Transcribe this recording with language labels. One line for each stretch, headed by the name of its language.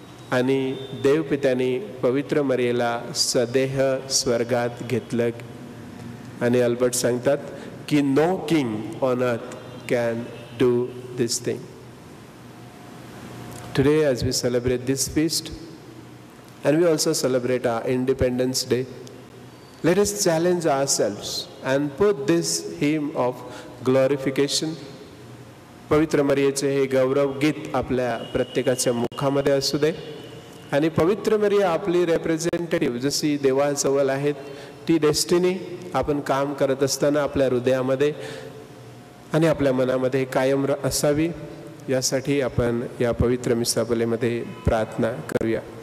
Marathi: आणि देवपित्याने पवित्र मरियेला सदेह स्वर्गात घेतलं. आणि अल्बर्ट सांगतात की
English: No king on earth can do this thing. Today, as we celebrate this feast, and we also celebrate our Independence Day. Let us challenge ourselves and put this hymn of glorification,
Marathi: पवित्र मरियेचे हे गौरव गीत आपल्या प्रत्येकाच्या मुखामध्ये असू दे. आणि पवित्र मरिया आपली representative जशी देवाजवळ आहेत, ती डेस्टिनी आपण काम करत असताना आपल्या हृदयामध्ये आणि आपल्या मनामध्ये कायम असावी, यासाठी आपण या पवित्र मिसाबलेमध्ये प्रार्थना करूया.